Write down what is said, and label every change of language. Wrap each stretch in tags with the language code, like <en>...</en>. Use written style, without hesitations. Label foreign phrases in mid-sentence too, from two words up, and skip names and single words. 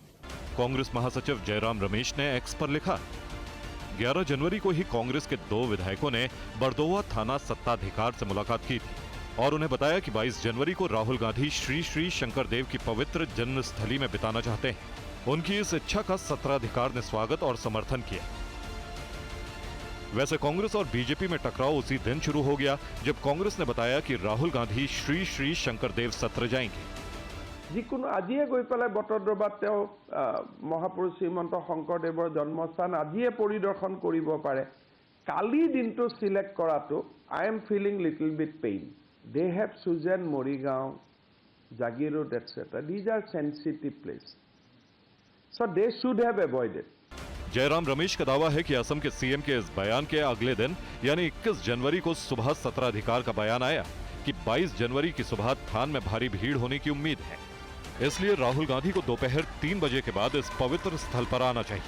<hi>कांग्रेस महासचिव जयराम रमेश ने एक्स पर लिखा, 11 जनवरी को ही कांग्रेस के 2 विधायकों ने बरदोवा थाना सत्ताधिकार से मुलाकात की थी और उन्हें बताया कि 22 जनवरी को राहुल गांधी श्री श्री शंकर देव की पवित्र जन्मस्थली में बिताना चाहते हैं। उनकी इस इच्छा का सत्राधिकार ने स्वागत और समर्थन किया। वैसे कांग्रेस और बीजेपी में टकराव उसी दिन शुरू हो गया जब कांग्रेस ने बताया कि राहुल गांधी श्री श्री शंकर देव सत्र जाएंगे।</hi> <as>যিকোনো আজিয়ে গৈ পেলাই বটদ্ৰৱাত তেওঁ মহাপুৰুষ শ্ৰীমন্ত শংকৰদেৱৰ জন্মস্থান আজিয়ে পৰিদৰ্শন কৰিব পাৰে। কালি দিনটো সিলেক্ট কৰাটো</as> <en>I am feeling little bit pain. They have chosen Morigaon, Jagiroad etcetera. These are sensitive place, so they should have avoided.</en> <hi>जयराम रमेश का दावा है कि असम के सीएम के इस बयान के अगले दिन यानी 21 जनवरी को सुबह सत्राधिकार का बयान आया कि 22 जनवरी की सुबह थान में भारी भीड़ होने की उम्मीद है, इसलिए राहुल गांधी को दोपहर 3 बजे के बाद इस पवित्र स्थल पर आना चाहिए।</hi>